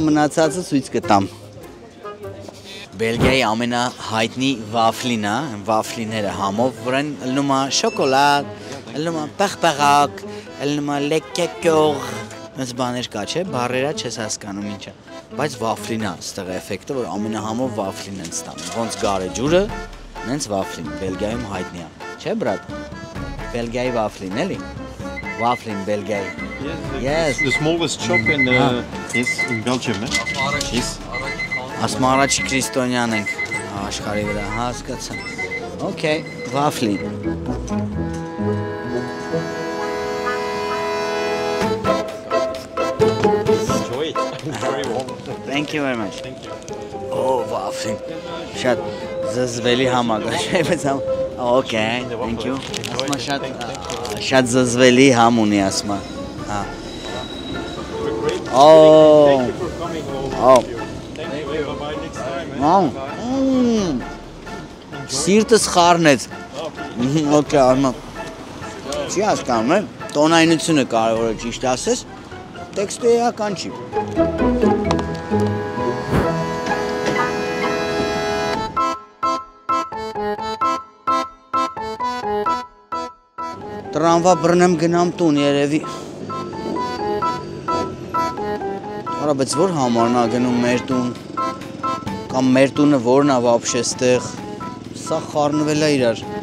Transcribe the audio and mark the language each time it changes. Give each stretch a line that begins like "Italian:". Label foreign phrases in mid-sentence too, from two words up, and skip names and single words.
Armenian: մնացածը ցույց կտամ։ Բելգիայի ամենահայտնի վաֆլին է, վաֆլիները համով, որն ելնում է շոկոլադ, ելնում է պեղպեղակ, ելնում է լեկեկյուղ, այս բաներ կա չէ, բառերը չես հասկանում ինչա, բայց վաֆլին է ստեղ էֆեկտը, որ ամենահամով վաֆլին են ստանում, ոնց գարեջուրը, նենց վաֆլին, Բելգիայում հայտնի է, չէ բրատ, Բելգիայի վաֆլին էլի, վաֆլին Բելգիայի,
English: Yes. The smallest shop is in Belgium, Yes.
Armenian: Ասմա առաջի Քրիստոնյան ենք աշխարհի վրա, հասկացա։ Okay, վաֆլի։
English: Enjoy it. Very warm. Thank you very much. Thank you.
Armenian: Oh, վաֆլին։ Շատ զզվելի համագա, չէ՞, բայց
English: Okay, thank you։
Armenian: Ասմա շատ զզվելի համ ունի ասմա։ Հա։ Oh.
English: Thank you for coming over. Oh. Thank you. Bye-bye next time.
Armenian: Սիրտս խառնեց։ Okay, արմա։ Չի հասկանում եմ, տոնայնությունը կարևոր է ճիշտ ասես, տեքստը էական չի։ Տրամվա բռնեմ գնամ տուն երևի։ Արա, բայց որ համարն է գնում մեր տուն, կամ մեր տունը որն է վաբշե ստեղ, սա խառնվել է իրար։